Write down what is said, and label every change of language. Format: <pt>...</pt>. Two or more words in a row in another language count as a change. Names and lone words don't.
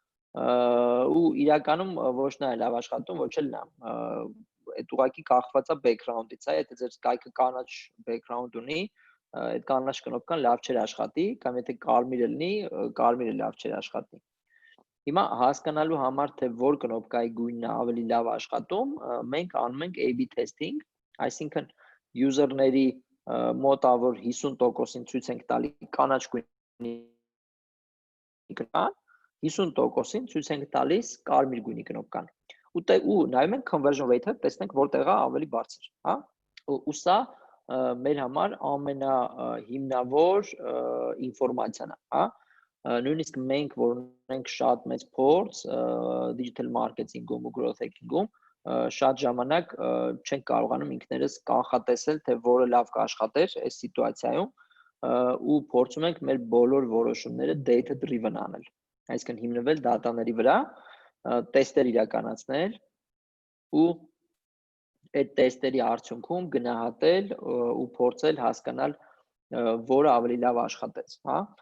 <hy>ու իրականում ոչ նա է լավ աշխատում, ոչ էլ նա։ Այդ ուղղակի կախված է background-ից, եթե ձեր կայքը կանաչ background ունի, այդ կանաչ կնոպկան լավ չէր աշխատի, կամ եթե կարմիր լինի, կարմիրը լավ չէր աշխատի։ Հիմա հասկանալու համար, թե որ կնոպկայի գույնն է ավելի լավ աշխատում, մենք անում ենք</hy> <en>A/B testing,</en> <hy>այսինքն user-ների մոտավոր 50%-ին ցույց ենք տալի կանաչ գույնի կնոպկան, 50%-ին ցույց ենք տալիս կարմիր գույնի կնոպկան։ Ու նայում ենք</hy> <en>conversion rate-ը,</en> <hy>տեսնենք որտեղ է ավելի բարձր, հա։ Ու սա մեր համար ամենահիմնավոր ինֆորմացիան է, հա։ Նույնիսկ մենք, որ ունենք շատ մեծ փորձ</hy> <en>digital marketing-ում</en> <hy>ու</hy> <en>growth hacking-ում,</en> <hy>շատ ժամանակ չենք կարողանում ինքներս կանխատեսել, թե որը լավ կաշխատեր այս սիտուացիայում, ու փորձում ենք մեր բոլոր որոշումները</hy> <en>data driven</en> <hy>անել, այսինքն հիմնվել դատաների վրա, տեստեր իրականացնել ու այդ տեստերի արդյունքում գնահատել ու փորձել հասկանալ որը ավելի լավ աշխատեց, հա։</hy>